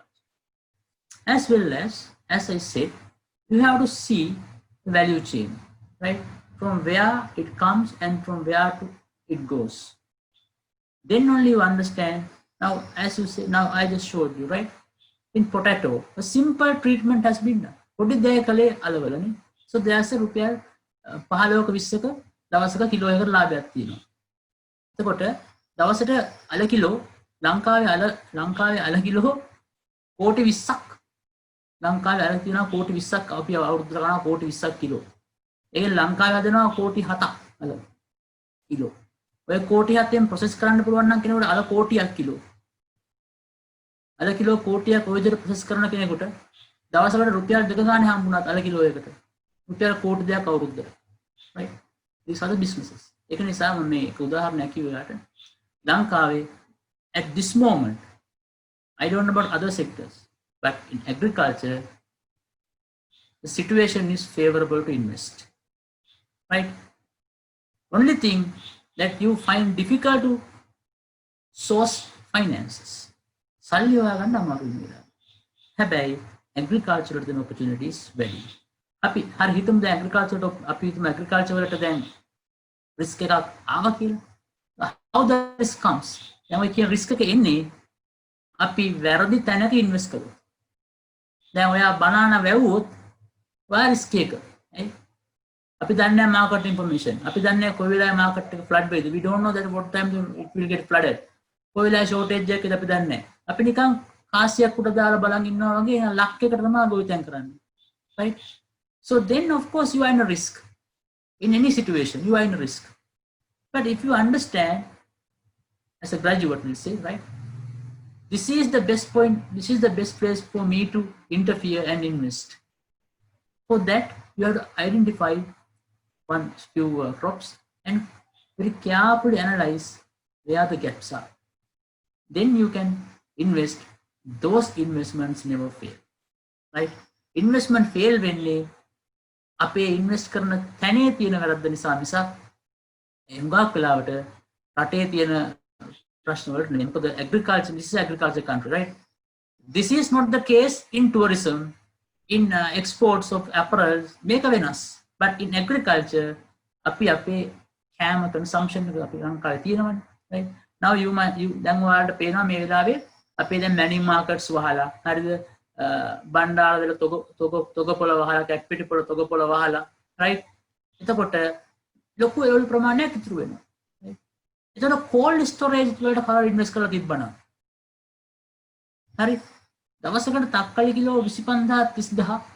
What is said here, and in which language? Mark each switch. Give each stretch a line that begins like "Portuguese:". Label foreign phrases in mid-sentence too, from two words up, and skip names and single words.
English: As well as I said, you have to see the value chain, right? From where it comes and from where it goes. Then only you understand. Now, as you say, now I just showed you, right? In potato, a simple treatment has been done. What did they call it? So there's a rupiah,
Sinhala: පහළොවක 20ක දවසක කිලෝ එකකට ලාභයක් තියෙනවා. එතකොට දවසට අල කිලෝ ලංකාවේ අල කිලෝ කෝටි 20ක් ලංකාවේ අල තියෙනවා කෝටි 20ක් අපි අවුරුද්දට ගන්නවා කෝටි 20ක් කිලෝ. ඒක ලංකාවේ හදනවා කෝටි 7ක් අල කිලෝ. ඔය කෝටි 7ෙන් ප්‍රොසෙස් කරන්න පුළුවන් නම් කෙනෙකුට අල කෝටියක් කිලෝ. අල කිලෝ කෝටියක් ඔය විදිහට ප්‍රොසෙස් කරන කෙනෙකුට දවසකට රුපියල් 2 ගානේ හම්බුණාත් අල කිලෝ එකකට රුපියල් කෝටි 2ක් අවුරුද්දට.
English: right? These are the businesses.
Sinhala: ඒක නිසා මම මේ එක උදාහරණයක් කිව්වට ලංකාවේ
English: at this moment I don't know about other sectors but in agriculture the situation is favorable to invest. Right? Only thing that you find difficult to source finances.
Sinhala: සල්ලි හොයාගන්න අමාරුයි නේද? හැබැයි agriculture වලට දෙන opportunities වැඩි. අපි හරි හිතමු දැන් agriculture අපි හිතමු agriculture වලට දැන් risk එකක් ආවා කියලා.
English: How the risk comes?
Sinhala: දැන් ඔය කියන risk එක එන්නේ අපි වැරදි තැනක invest කළොත්. දැන් ඔයා banana වැවුවොත් ඔයා risk එක. අපි දන්නේ නැහැ
English: market information.
Sinhala: අපි දන්නේ නැහැ කොයි වෙලාවෙ market එක flood වෙයිද.
English: We don't know that what time it will get flooded.
Sinhala: කොයි වෙලාවෙ shortage එකද අපි දන්නේ නැහැ. අපි නිකන් කාසියක් උඩ දාලා බලන් ඉන්නවා වගේ ලක් එකට තමයි ගොවිතැන් කරන්නේ.
English: Right? So then of course you are in a risk. In any situation you are in a risk. But if you understand as a graduate we'll say, right? This is the best point, this is the best place for me to interfere and invest. For that you have to identify one few crops and very carefully analyze where the gaps are. Then you can invest. Those investments never fail. Right? Investment fail
Sinhala: වෙන්නේ අපේ invest කරන තැනේ තියෙන වැරද්ද නිසා මිසක් හුඟක් වෙලාවට රටේ තියෙන ප්‍රශ්න වලට නෙමෙයි.
English: මොකද agriculture, this is agriculture country, right? This is not the case in tourism, in exports of apparel,
Sinhala: මේක වෙනස්.
English: But in agriculture
Sinhala: අපි අපේ කෑම consumption එක අපි ලංකාවේ තියෙනවනේ,
English: right? Now you
Sinhala: දැන් ඔයාලට පේනවා මේ වෙලාවේ අපේ දැන්
English: many markets
Sinhala: වහලා හරිද බණ්ඩාරවල තොගපොළ වහලා කැප්පිටිපොළ තොගපොළ වහලා right එතකොට ලොකු ඒ ප්‍රමාණයක් ඉතුරු වෙනවා right එතකොට
English: cold storage
Sinhala: වලට කරලා ඉන්වෙස්ට් කරලා තිබ්බනම් හරි දවසකට තක්කලි කිලෝ 25000 30000